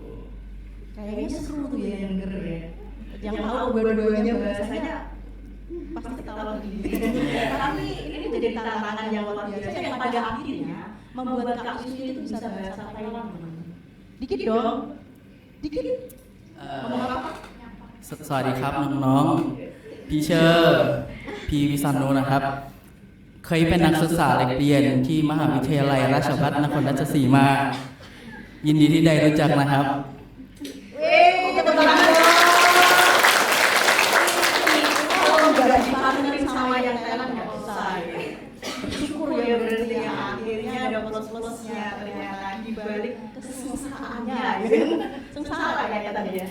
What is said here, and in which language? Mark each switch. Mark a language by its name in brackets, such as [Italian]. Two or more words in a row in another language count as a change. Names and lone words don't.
[Indonesian] Kayaknya seru tuh ya yang denger ya. Yang tahu dua-duanya bahasanya pasti ketawa begini. Tapi ini menjadi tantangan yang luar biasa yang pada akhirnya membuat Kak Susi itu bisa bahasa Thailand. Dikit dong. Dikit. Ngomong apa? [Thai] สวัสดีครับน้องๆพี่ชื่อพีวิสันโนนะครับเคยเป็นนักศึกษาเด็กเรียนที่มหาวิทยาลัยราชภัฏนครราชสีมายินดีที่ได้รู้จักนะครับ [Indonesian] Sama yang Thailand nggak selesai. Bersyukur ya berarti ya akhirnya ada plus-plusnya ternyata dibalik kesengsaraannya ya. Sengsara ya tadi ya.